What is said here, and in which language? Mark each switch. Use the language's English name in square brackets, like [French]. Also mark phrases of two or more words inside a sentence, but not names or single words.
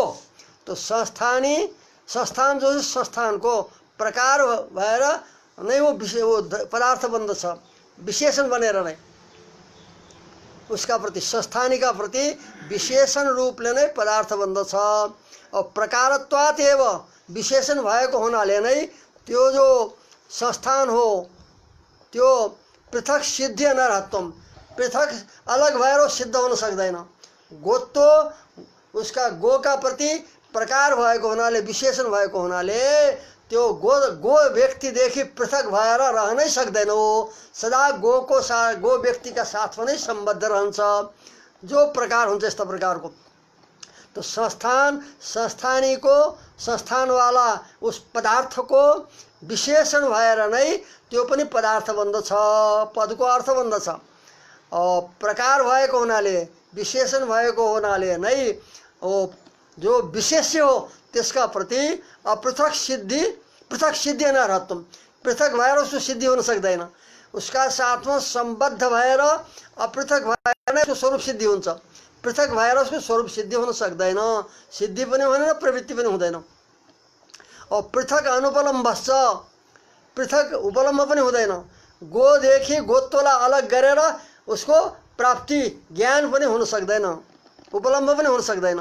[Nepali] तो संस्थानी, संस्थान जो संस्थानको प्रकार भएर नै वो पदार्थ बन्दछ, विशेषण बनेर नै उसका प्रति, संस्थानीका प्रति विशेषण रूपले नै पदार्थ बन्दछ। और [Sanskrit] प्रकारत्वात् एव [Nepali] विशेषण भएको हुनाले नै त्यो जो संस्थान हो त्यो [Sanskrit] पृथक सिद्धि अनर्हत्वम, [Nepali] पृथक अलग भएर सिद्ध हुन सक्दैन। गोत्तो उसका गो का प्रति प्रकार भएको हुनाले, विशेषण भएको हुनाले त्यो गो व्यक्तिदेखि पृथक भएर रहनै सक्दैन, हो सदा गोको साथ, गो व्यक्तिका साथमा नै सम्बद्ध रहन्छ, जो प्रकार हुन्छ यस्ता प्रकारको। तो संस्थान, संस्थानीको, संस्थानवाला उस पदार्थको विशेषण भएर नै त्यो पनि पदार्थ बन्दछ, पदको अर्थ बन्दछ। प्रकार भएको हुनाले, विशेषण भएको हुनाले नै जो विशेष्य हो त्यसका प्रति अपृथक सिद्धि, [Sanskrit] पृथक सिद्धि अनर्हत्वम, [Nepali] पृथक भएर उसको सिद्धि हुन सक्दैन, उसका साथमा सम्बद्ध भएर अपृथक भएर नै उसको स्वरूप सिद्धि हुन्छ, पृथक भएर उसको स्वरूप सिद्धि हुन सक्दैन, सिद्धि पनि हुँदैन, प्रवृत्ति पनि हुँदैन। और [Sanskrit] पृथक अनुपलम्बश्च, [Nepali] पृथक उपलम्ब पनि हुँदैन, गोदेखि गोत्वलाई अलग गरेर उसको प्राप्ति ज्ञान पनि हुन सक्दैन, उपलम्ब पनि हुन सक्दैन।